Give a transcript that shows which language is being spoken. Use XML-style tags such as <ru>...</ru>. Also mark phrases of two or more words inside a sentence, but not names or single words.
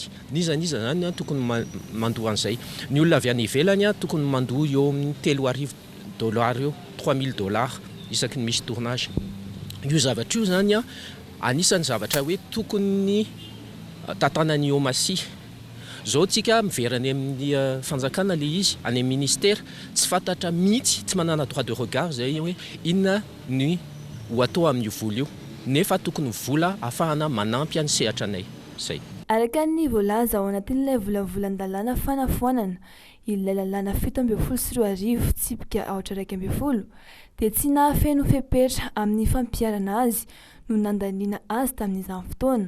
<mg>Nizaniza zany tokony mandoa an'izay. Ny olona avy any ivelany tokony mandoa eo amin'ny $3,000 eo, $3,000 isaky ny misy tournage. Io zavatra io zany anisan'ny zavatra hoe tokony tatanany omasy. Zao tsika miverany amin'ny fanjakana le izy any amin'ny ministère tsy fantatra mihitsy, tsy manana</mg> <fr>droit de regard</fr> <mg>zay hoe inona ny ho atao amin'io vola io. Nefa tokony vola ahafahana manampy any sehatra anay. Zay. Araka ny voalaza ao anatin'ilay volavolan-dalàna fanafoanana ilay lalàna 17 tsipika 8 dia tsy nahafeno fepetra amin'ny fampiarana azy no nandaniana azy tamin'izany fotoana.</mg>